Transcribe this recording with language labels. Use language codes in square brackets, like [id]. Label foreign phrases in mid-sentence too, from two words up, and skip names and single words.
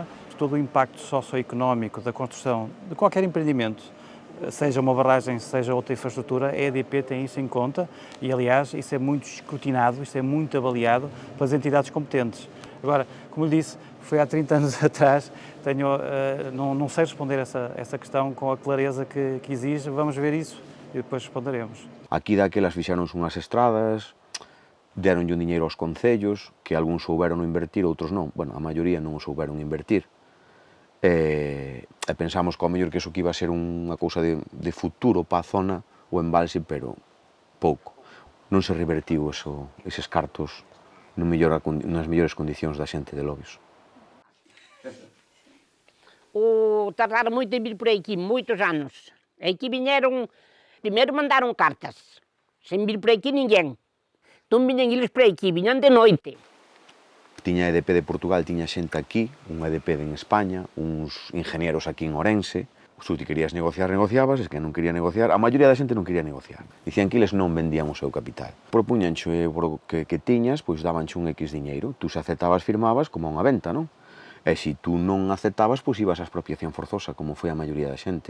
[pt] Todo o impacto socioeconómico da construção de qualquer empreendimento, seja uma barragem, seja outra infraestrutura, a EDP tem isso em conta e, aliás, isso é muito escrutinado, isso é muito avaliado pelas entidades competentes. Agora, como lhe disse, foi há 30 anos atrás, não sei responder essa questão com a clareza que exige, vamos ver isso e depois responderemos. [gl] Aquí daquelas fixeronse unhas estradas, deronlle un diñeiro aos concellos, que algúns souberon invertir, outros non. A maioría non o souberon invertir. E pensamos que ao mellor que iso que iba a ser unha cousa de futuro para a zona, o embalse, pero pouco. Non se revertiu eses cartos nas mellores condicións da xente de Lobios. [pt] Tardaram muito em vir por aqui, muitos anos. Aqui vieram, primeiro mandaram cartas, sem vir por aqui ninguém. Então vinham eles por aqui, vinham de noite. [gl] Tiña EDP de Portugal, tiña xente aquí, unha EDP en España, uns ingenieros aquí en Ourense. Se ti querías negociar, negociabas, es que non quería negociar, a maioría da xente non quería negociar. Dicían que eles non vendían o seu capital. Propuñancho que tiñas, pois dabanche un X diñeiro. Tú se aceptabas, firmabas como unha venta, non? E se tú non aceptabas, pois ibas a expropiación forzosa, como foi a maioría da xente.